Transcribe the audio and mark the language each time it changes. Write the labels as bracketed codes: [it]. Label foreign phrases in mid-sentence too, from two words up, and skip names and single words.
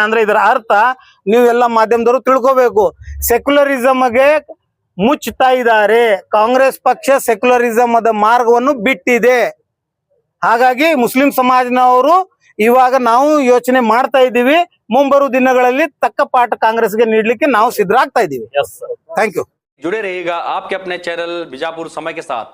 [kn] ಅಂದ್ರೆ ಇದರ ಅರ್ಥ ನೀವೆಲ್ಲ ಮಾಧ್ಯಮದವರು ತಿಳ್ಕೋಬೇಕು, ಸೆಕ್ಯುಲರಿಸಂಗೆ ಮುಚ್ಚುತ್ತಾ ಇದ್ದಾರೆ. ಕಾಂಗ್ರೆಸ್ ಪಕ್ಷ ಸೆಕ್ಯುಲರಿಸಂ ಅದ ಮಾರ್ಗವನ್ನು ಬಿಟ್ಟಿದೆ. ಹಾಗಾಗಿ ಮುಸ್ಲಿಂ ಸಮಾಜನವರು ಇವಾಗ ನಾವು ಯೋಚನೆ ಮಾಡ್ತಾ ಇದ್ದೀವಿ, ಮುಂಬರುವ ದಿನಗಳಲ್ಲಿ ತಕ್ಕ ಪಾಠ ಕಾಂಗ್ರೆಸ್ಗೆ ನೀಡಲಿಕ್ಕೆ ನಾವು ಸಿದ್ಧರಾಗ್ತಾ ಇದ್ದೀವಿ. [en] thank you. [hi] जुड़े रहिएगा आपके अपने चैनल बीजापुर समय के साथ।